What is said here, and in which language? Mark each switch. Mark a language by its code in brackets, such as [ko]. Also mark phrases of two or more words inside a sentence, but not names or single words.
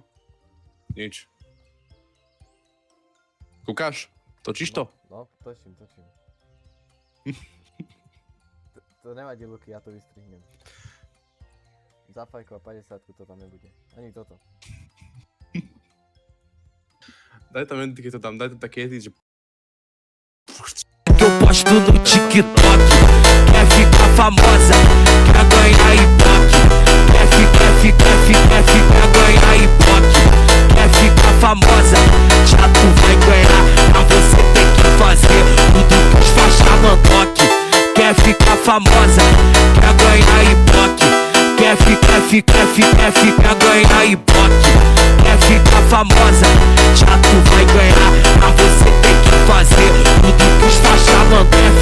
[sk] Nič. Kúkaš? Točíš to? No, točím. To nevadí, Luky, ja to vystrihnem. Za fajko a 50 to tam nebude. Ani toto. Daj tam jeden, keď to tam, daj tam také edit, že... [pt] Que eu posto no TikTok. Quer ficar famosa, quer ganhar ibope. Quer ganhar ibope. Quer ficar famosa, já tu vai ganhar. Mas você tem que fazer tudo que os faixa mandoque. Quer ficar famosa, quer ganhar ibope. Quer ganhar ibope. Quer ficar famosa, já tu vai ganhar. Mas você tem que fazer tudo que os faixa mandoque.